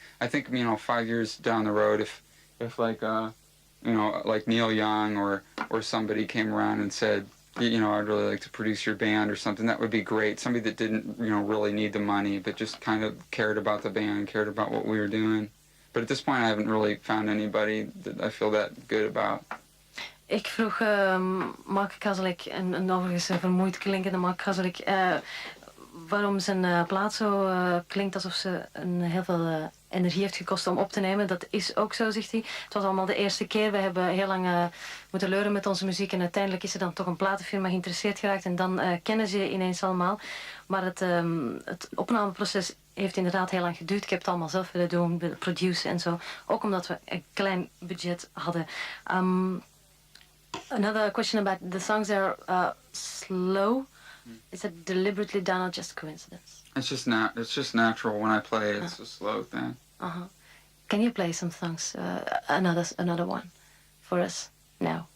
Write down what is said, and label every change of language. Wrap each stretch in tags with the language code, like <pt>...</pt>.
<en>I think, 5 years down the road, if like, like Neil Young or somebody came around and said, I'd really like to produce your band or something, that would be great. Somebody that didn't, really need the money, but just kind of cared about the band, cared about what we were doing. But at this point I haven't really found anybody that I feel that good about.</en> <nl>Ik vroeg Mark Kozelek, en overigens vermoeid klinkende Mark Kozelek, waarom zijn plaat zo klinkt alsof ze heel veel energie heeft gekost om op te nemen. Dat is ook zo, zegt hij. Het was allemaal de eerste keer. We hebben heel lang moeten leuren met onze muziek. En uiteindelijk is er dan toch een platenfirma geïnteresseerd geraakt. En dan kennen ze je ineens allemaal. Maar het opnameproces heeft inderdaad heel lang geduurd. Ik heb het allemaal zelf willen doen, willen produceren en zo. Ook omdat we een klein budget hadden.</nl> <en>Another question about the songs that are slow. Is that deliberately done or just coincidence? It's just natural when I play. It's a slow thing. Can you play some songs, another one, for us now?</en>